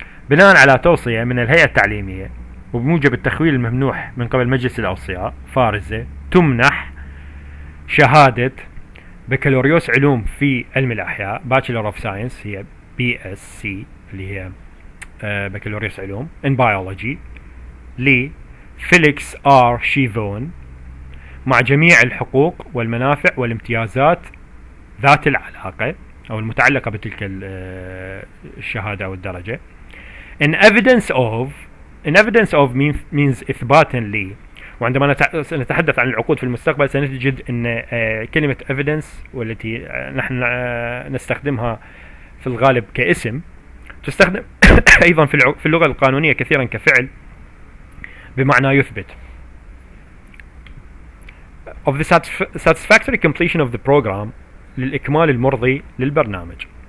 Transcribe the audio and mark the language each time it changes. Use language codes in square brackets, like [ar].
[ar] بناء على توصية من الهيئة التعليمية وبموجب التخويل الممنوح من قبل مجلس الأوصياء فارزة، تمنح شهادة بكالوريوس علوم في علم الأحياء Bachelor of Science، هي BSc اللي هي بكالوريوس علوم in Biology، لفيليكس آر شيفون، مع جميع الحقوق والمنافع والامتيازات ذات العلاقة أو المتعلقة بتلك الشهادة أو الدرجة. [en] in evidence of means [ar] إثباتا لي. وعندما نتحدث عن العقود في المستقبل سنجد أن كلمة evidence والتي نحن نستخدمها في الغالب كاسم تستخدم أيضا في اللغة القانونية كثيرا كفعل بمعنى يثبت. [en] of the satisfactory completion of the program، [ar] للإكمال المرضي للبرنامج.